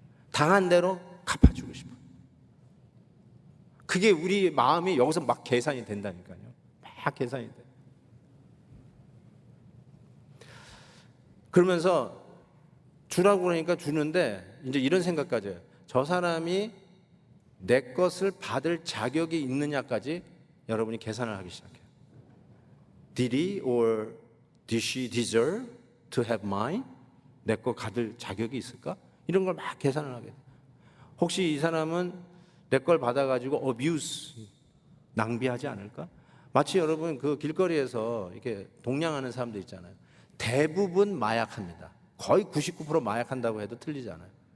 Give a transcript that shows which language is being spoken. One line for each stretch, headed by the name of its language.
Korean: 당한 대로 갚아주고 싶어요. 그게 우리 마음이 여기서 막 계산이 된다니까요. 막 계산이 돼. 그러면서 주라고 그러니까 주는데 이제 이런 생각까지 해요. 저 사람이 내 것을 받을 자격이 있느냐까지 여러분이 계산을 하기 시작해요.
English: Did he or did she deserve to have mine?
Korean: 내 거 받을 자격이 있을까? 이런 걸 막 계산을 하게 돼요. 혹시 이 사람은 내 걸 받아가지고 abuse, 낭비하지 않을까? 마치 여러분 그 길거리에서 이렇게 동냥하는 사람들 있잖아요. 대부분 마약합니다. 거의 99% 마약한다고 해도 틀리지 않아요.